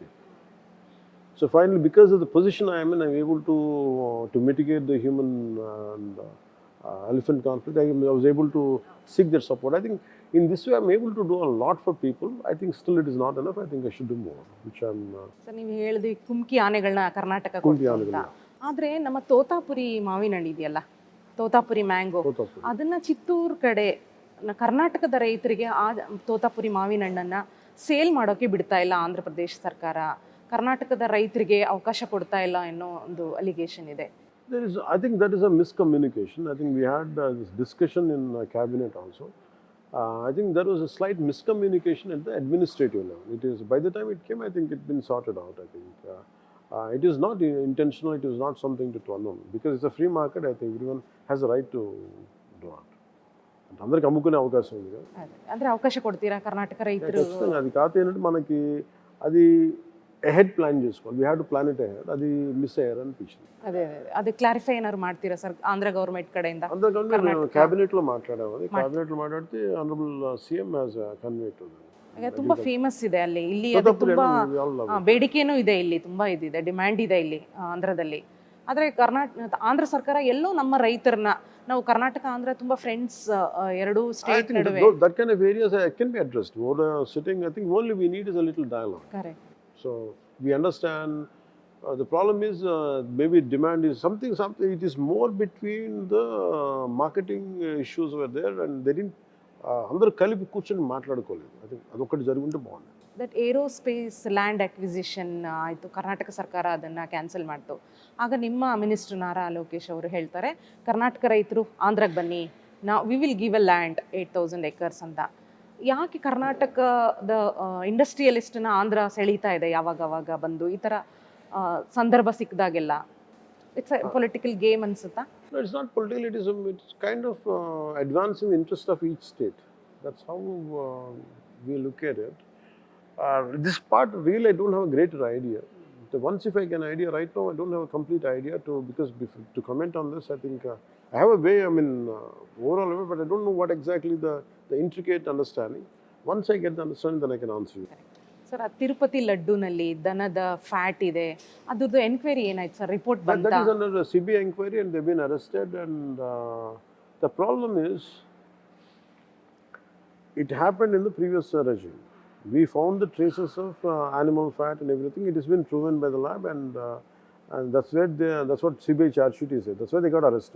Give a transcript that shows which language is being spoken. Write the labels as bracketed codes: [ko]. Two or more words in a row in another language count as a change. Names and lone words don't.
[en] So finally, because of the position I am in, I'm able to mitigate the human and elephant conflict. I was able to seek their support. I think in this way, I'm able to do a lot for people. I think still it is not enough. I think I should do more, which I'm... [kn] ಸರ್, ನೀವು ಹೇಳಿದ್ವಿ ಕುಮ್ಕಿ ಆನೆಗಳನ್ನ ಕರ್ನಾಟಕ ಕುಮ್ಕಿ ಕೊಡ್ತು ಅಂತ. ಆನೆಗಳನ್ನ. ಆದರೆ ನಮ್ಮ ತೋತಾಪುರಿ ಮಾವಿನ ಹಣ್ಣು ಇದೆಯಲ್ಲ, ತೋತಾಪುರಿ ಮ್ಯಾಂಗೋ, ಅದನ್ನ ಚಿತ್ತೂರು ಕಡೆ ಕರ್ನಾಟಕದ ರೈತರಿಗೆ ಆ ತೋತಾಪುರಿ ಮಾವಿನ ಹಣ್ಣನ್ನು ಸೇಲ್ ಮಾಡೋಕ್ಕೆ ಬಿಡ್ತಾ ಇಲ್ಲ ಆಂಧ್ರ ಪ್ರದೇಶ ಸರ್ಕಾರ. ಕರ್ನಾಟಕದ ರೈತರಿಗೆ ಅವಕಾಶ ಕೊಡ್ತಾ ಇಲ್ಲ ಅನ್ನೋ ಒಂದು ಅಲಿಗೇಷನ್ ಇದೆ. [en] I think that is a miscommunication. I think we had this discussion in cabinet also. I think there was a slight miscommunication at the administrative level. It is, by the time it came, I think it's been sorted out. I think it is not intentional. It is not something to unknown, because it's a free market. I think everyone has a right to do it. [te] అందరికి అమ్ముకునే అవకాశం ఉంది కదా, [kn] ಅಂದ್ರೆ ಅವಕಾಶ ಕೊಡ್ತೀರಾ ಕರ್ನಾಟಕ ರೈತರು? [te] ఖచ్చితంగా. అది కాదు ఏంటంటే మనకి అది [en] ahead plan [te] చేసుకోవాలి. [en] We have to plan it ahead. [te] అది మిస్ అయ్యారు అనిపించింది. [kn] ಅದೇ ಕ್ಲಾರಿಫೈ ಏನಾರು ಮಾಡ್ತೀರಾ ಸರ್ ಆಂಧ್ರ ಗವರ್ನಮೆಂಟ್ ಕಡೆಯಿಂದ? [te] అందుకని క్యాబినెట్లో మాట్లాడాము. అది క్యాబినెట్లో మాట్లాడితే [en] honourable CM has convey to them. [kn] ಈಗ ತುಂಬಾ ಫೇಮಸ್ ಇದೆ ಅಲ್ಲಿ, ಇಲ್ಲಿ ಅದು ತುಂಬಾ ಬೇಡಿಕೆನೂ ಇದೆ, ಇಲ್ಲಿ ತುಂಬಾ ಇದಿದೆ, ಡಿಮ್ಯಾಂಡ್ ಇದೆ ಇಲ್ಲಿ ಆಂಧ್ರದಲ್ಲಿ. ಆದರೆ ಆಂಧ್ರ ಸರ್ಕಾರ ಎಲ್ಲೋ ನಮ್ಮ ರೈತರನ್ನ, ನಾವು ಕರ್ನಾಟಕ ಆಂಧ್ರ ತುಂಬಾ ಫ್ರೆಂಡ್ಸ್ ಎರಡು ಸ್ಟೇಟ್ ನಡುವೆ. [en] That kind of areas can be addressed. What sitting, I think only we need is a little dialogue. Correct. So we understand the problem is maybe demand is something. It is more between the marketing issues were there and they didn't. [te] అందరూ కలిపి కూర్చొని మాట్లాడుకోలేదు. [en] I think [te] అదొకటి జరుగుంటే బాగుంది. [en] that aerospace land acquisition [kn] ಆಯಿತು, ಕರ್ನಾಟಕ ಸರ್ಕಾರ ಅದನ್ನು ಕ್ಯಾನ್ಸಲ್ ಮಾಡ್ತು. ಆಗ ನಿಮ್ಮ ಮಿನಿಸ್ಟರ್ ನಾರಾ ಲೋಕೇಶ್ ಅವರು ಹೇಳ್ತಾರೆ, ಕರ್ನಾಟಕ ರೈತರು ಆಂಧ್ರಕ್ಕೆ ಬನ್ನಿ, [en] we will give a land 8,000 acres [kn] ಅಂತ. ಯಾಕೆ ಕರ್ನಾಟಕದ ಇಂಡಸ್ಟ್ರಿಯಲಿಸ್ಟನ್ನ ಆಂಧ್ರ ಸೆಳೀತಾ ಇದೆ ಯಾವಾಗವಾಗ ಬಂದು ಈ ಥರ ಸಂದರ್ಭ ಸಿಕ್ಕಿದಾಗೆಲ್ಲ? [en] it's a political game [kn] ಅನ್ಸುತ್ತಾ? [en] No, it's not political. It's kind of advancing the interest of each state. That's how we look at it. This part really I don't have a greater idea. Once if I get an idea, right now I don't have a complete idea because to comment on this, I think I have a way, overall, but I don't know what exactly the intricate understanding. Once I get the understanding, then I can answer you. [kn] ಸರ್, ಆ ತಿರುಪತಿ ಲಡ್ಡುನಲ್ಲಿ ದನದ ಫ್ಯಾಟ್ ಇದೆ, ಅದ್ರದ್ದು ಎನ್ಕ್ವೈರಿ ಏನಾಯ್ತು ಸರ್? ರಿಪೋರ್ಟ್ ಬಂತ? [en] That is under a CBI inquiry and they've been arrested, and the problem is it happened in the previous regime. We found the traces of animal fat and everything. It has been proven by the lab, and that's what CBI charge sheet is. That's why they got arrested.